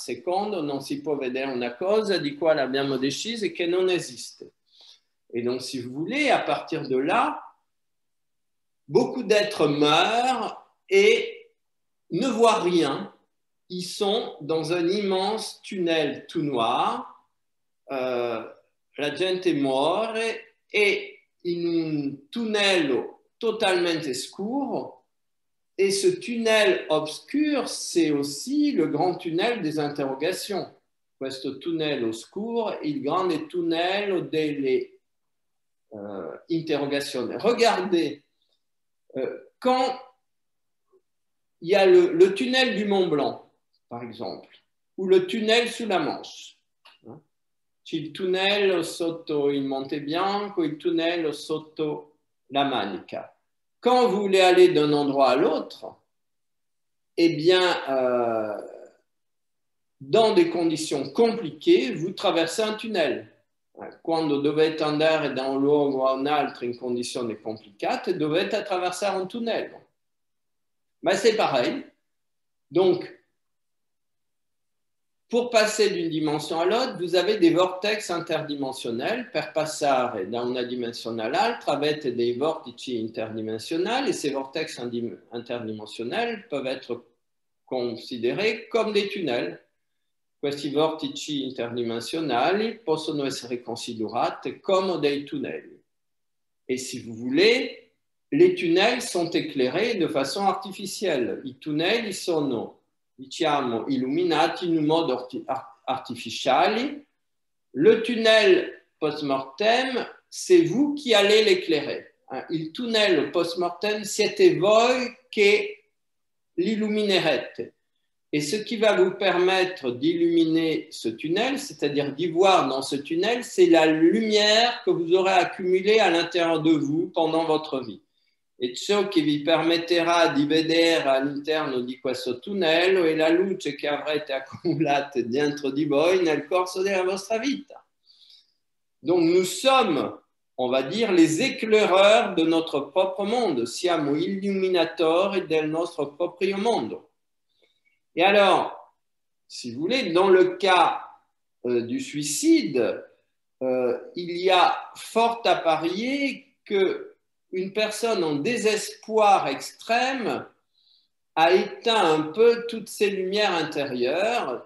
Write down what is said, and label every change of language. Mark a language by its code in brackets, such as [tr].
[it] Secondo, non si può vedere una cosa di quale abbiamo deciso che non esiste. [fr] Et donc, si vous voulez, à partir de là, beaucoup d'êtres meurent et ne voient rien. Ils sont dans un immense tunnel tout noir. [it] La gente muore e in un tunnel totalement scuro. [fr] Et ce tunnel obscur, c'est aussi le grand tunnel des interrogations. [it] Questo tunnel oscuro, il grande tunnel delle interrogazioni. [fr] Regardez, quand il y a le tunnel du Mont Blanc, par exemple, ou le tunnel sous la Manche, [it] c'è il tunnel sotto il Monte Bianco, il tunnel sotto la Manica. [fr] Quand vous voulez aller d'un endroit à l'autre, eh bien, dans des conditions compliquées, vous traversez un tunnel. [it] Quando dovete andare da un luogo a un altro in condizioni complicate, dovete attraversare un tunnel. [fr] Mais c'est pareil. Donc, pour passer d'une dimension à l'autre, vous avez des vortex interdimensionnels. [it] Per passare da una dimensione all'altra avete dei vortici interdimensionnels [fr] et ces vortex interdimensionnels peuvent être considérés comme des tunnels. [it] Questi vortici interdimensionnali possono essere considerati come dei tunnels. [fr] Et si vous voulez, les tunnels sont éclairés de façon artificielle. [it] I tunneli sono, diciamo, illuminati in un modo artificiale. [fr] Le tunnel post-mortem, c'est vous qui allez l'éclairer. [it] Il tunnel post-mortem, siete voi che l'illuminerete. [fr] Et ce qui va vous permettre d'illuminer ce tunnel, c'est-à-dire d'y voir dans ce tunnel, c'est la lumière que vous aurez accumulée à l'intérieur de vous pendant votre vie. [it] E ciò che vi permetterà di vedere all'interno di questo tunnel è la luce che avrete accumulata dentro di voi nel corso della vostra vita. [fr] Donc nous sommes, on va dire, les éclaireurs de notre propre monde. [it] Siamo illuminatori del nostro proprio mondo. [fr] Et alors, si vous voulez, dans le cas du suicide, il y a fort à parier qu'une personne en désespoir extrême a éteint un peu toutes ses lumières intérieures.